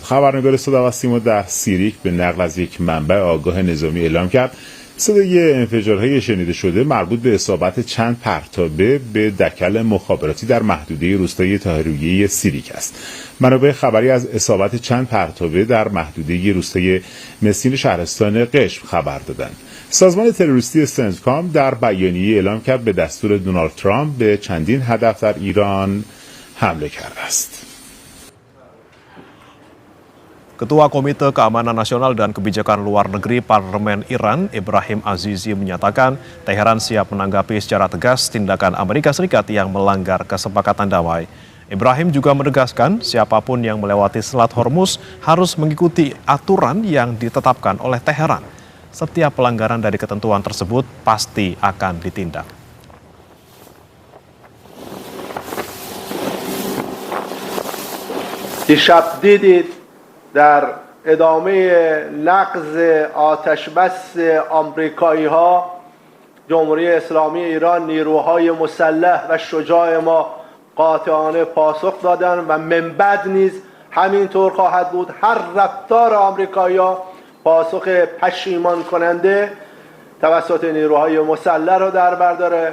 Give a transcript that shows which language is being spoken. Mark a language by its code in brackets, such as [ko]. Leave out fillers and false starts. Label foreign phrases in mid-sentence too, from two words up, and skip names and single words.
[fa] خبرنگار صدا و سیما در سیریک به نقل از یک منبع آگاه نظامی اعلام کرد صدای انفجارهای شنیده شده مربوط به اصابت چند پرتابه به دکل مخابراتی در محدوده روستای طاهررویی سیریک است. منابع خبری از اصابت چند پرتابه در محدوده روستای مسین شهرستان قشم خبر دادند. سازمان تروریستی سنتکام در بیانیه اعلام کرد به دستور دونالد ترامپ به چندین هدف در ایران حمله کرده است. [id] Ketua Komite Keamanan Nasional dan Kebijakan Luar Negeri Parlemen Iran, Ibrahim Azizi, menyatakan Teheran siap menanggapi secara tegas tindakan Amerika Serikat yang melanggar kesepakatan damai. Ibrahim juga menegaskan siapapun yang melewati Selat Hormuz harus mengikuti aturan yang ditetapkan oleh Teheran. Setiap pelanggaran dari ketentuan tersebut pasti akan ditindak. [fa] دیشب دیدید در ادامه نقض آتشبس آمریکایی ها جمهوری اسلامی ایران نیروهای مسلح و شجاع ما قاطعانه پاسخ دادند و من بعد نیز همینطور خواهد بود هر رفتار آمریکایی‌ها پاسخ پشیمان کننده توسط نیروهای مسلح رو در بر داره.